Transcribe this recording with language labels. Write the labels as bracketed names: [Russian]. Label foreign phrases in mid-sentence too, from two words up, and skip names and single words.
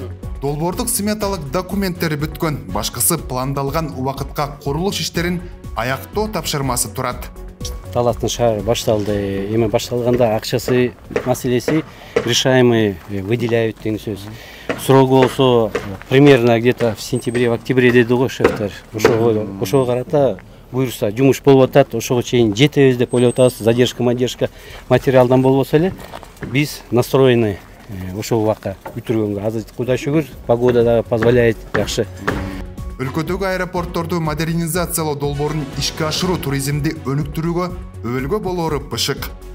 [Kyrgyz] Долбоордук сметалык документтери бүткөн, башкысы пландалган убакытка курулуш иштерин аяктоо тапшырмасы турат. Таластын шаары башталды. Эми башталганда акчасы маселеси [Russian] решаемый выделяют [Kyrgyz] деген сөз. [Russian] Срок болсо примерно где-то в сентябре, в октябре [Kyrgyz] деди го шефтер. Ошого карата буюрса жумуш болуп атат, ошого чейин жетебиз деп ойлоп атабыз. Задержка материалдан болбосо эле биз настроены ошол убакка бүтүргөнгө. Азыр Кудай шүгүр, [Russian] погода да позволяет [Kyrgyz] жакшы. Өлкөдөгү аэропортторду модернизациялоо долбоорун ишке ашыруу туризмди өнүктүрүүгө өбөлгө болоору бышык.